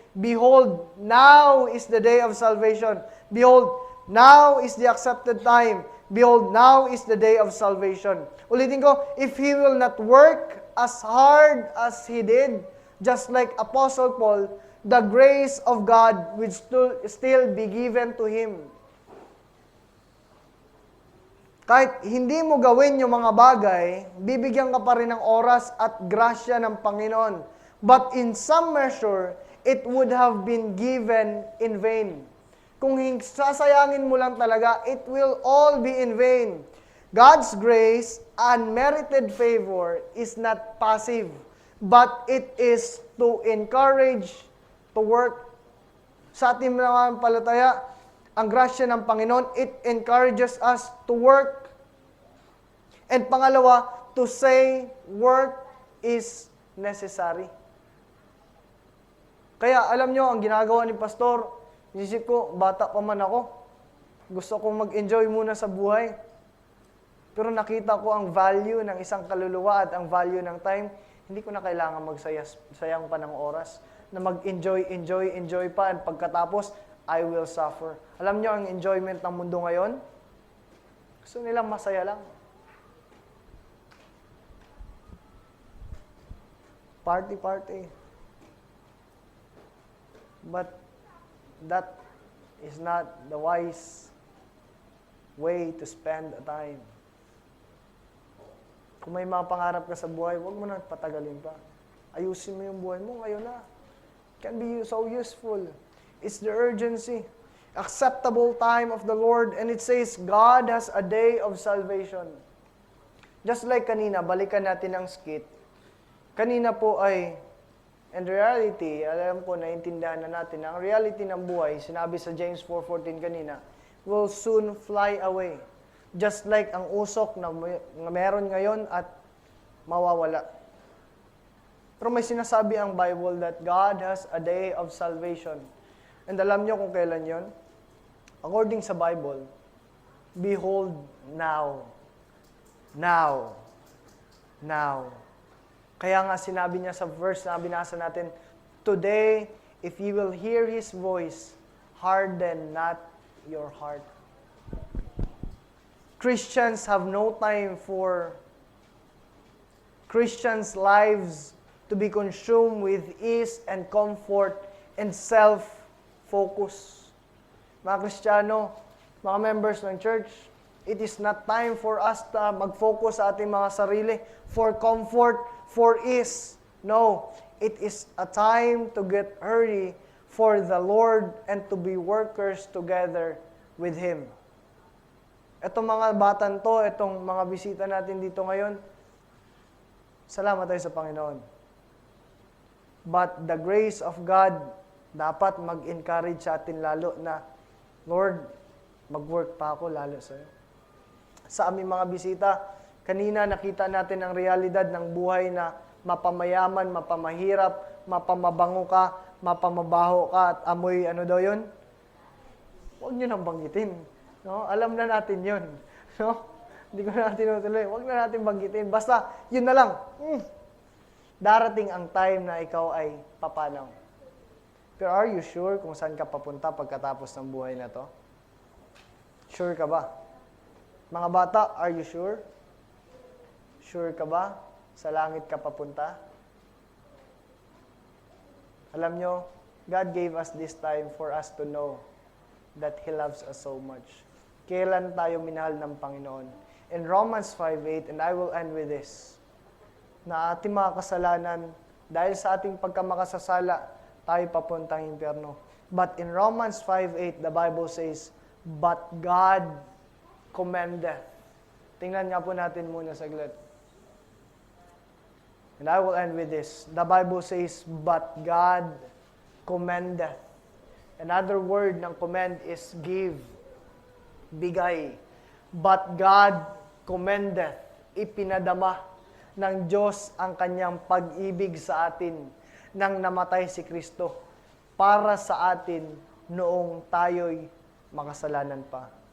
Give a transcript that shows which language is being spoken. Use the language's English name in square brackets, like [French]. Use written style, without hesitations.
[English] Behold, now is the day of salvation. Behold, now is the accepted time. Behold, now is the day of salvation. [Filipino] Ulitin ko, [English] if he will not work as hard as he did, just like Apostle Paul, the grace of God will still be given to him. [Filipino] Kahit hindi mo gawin yung mga bagay, bibigyan ka pa rin ng oras at grasya ng Panginoon. [English] But in some measure, it would have been given in vain. [Filipino] Kung sasayangin mo lang talaga, [English] it will all be in vain. God's grace, unmerited favor, is not passive, but it is to encourage, to work. [Filipino] Sa ating mga palataya, ang grasya ng Panginoon, [English] it encourages us to work. And [Filipino] pangalawa, [English] to say work is necessary. [Filipino] Kaya alam nyo, ang ginagawa ni Pastor, isip ko, bata pa man ako. Gusto kong mag-enjoy muna sa buhay. Pero nakita ko ang value ng isang kaluluwa at ang value ng time. Hindi ko na kailangan magsayang pa ng oras na mag-enjoy pa. At pagkatapos, [English] I will suffer. [Filipino] Alam nyo, ang enjoyment ng mundo ngayon, gusto nilang masaya lang. [English] Party. But that is not the wise way to spend a time. [Filipino] Kung may mga pangarap ka sa buhay, huwag mo na patagalin pa. Ayusin mo yung buhay mo ngayon na. [English] It can be so useful. It's the urgency. Acceptable time of the Lord. And it says, God has a day of salvation. Just like [Filipino] kanina, balikan natin ang skit. Kanina po ay, [English] in reality, [Filipino] alam po, naiintindihan na natin, ang reality ng buhay, sinabi sa James 4:14 kanina, [English] will soon fly away. Just like [Filipino] ang usok na meron ngayon at mawawala. Pero may sinasabi ang [English] Bible that God has a day of salvation. [Filipino] And alam nyo kung kailan yon? According sa Bible, [English] behold now. Now. [Filipino] Kaya nga sinabi niya sa verse na binasa natin, [English] today, if you will hear His voice, harden not your heart. Christians have no time for Christians' lives to be consumed with ease and comfort and self-focus. [Filipino] Mga Kristiyano, [English] mga members ng church, it is not time for us to mag-focus [Filipino] sa ating mga sarili [English] for comfort, for ease. No, it is a time to get ready for the Lord and to be workers together with Him. [Filipino] Itong mga batan to, itong mga bisita natin dito ngayon, salamat tayo sa Panginoon. [English] But the grace of God [Filipino] dapat mag-encourage sa atin lalo na, Lord, mag-work pa ako lalo sa'yo. Sa aming mga bisita, kanina nakita natin ang realidad ng buhay na mapamayaman, mapamahirap, mapamabango ka, mapamabaho ka, at amoy ano daw yun? Huwag nyo nang banggitin. No? Alam na natin yun. No? Hindi ko na natin tinutuloy. Huwag na natin banggitin. Basta, yun na lang. Darating ang time na ikaw ay papanaw. Pero [English] are you sure [Filipino] kung saan ka papunta pagkatapos ng buhay na to? Sure ka ba? Mga bata, [English] are you sure? [Filipino] Sure ka ba? Sa langit ka papunta? Alam nyo, [English] God gave us this time for us to know that He loves us so much. [Filipino] Kailan tayo minahal ng Panginoon? In Romans 5:8, [English] and I will end with this, [Filipino] na ating mga kasalanan, dahil sa ating pagkamakasasala, tayo papuntang impyerno. [English] But in Romans 5:8, the Bible says, but God commendeth. [Filipino] Tingnan nga po natin muna saglit. [English] And I will end with this. The Bible says, but God commendeth. Another word ng commend is give, bigay. But God commendeth, [Filipino] ipinadama ng Diyos ang kanyang pag-ibig sa atin nang namatay si Kristo para sa atin noong tayo'y makasalanan pa.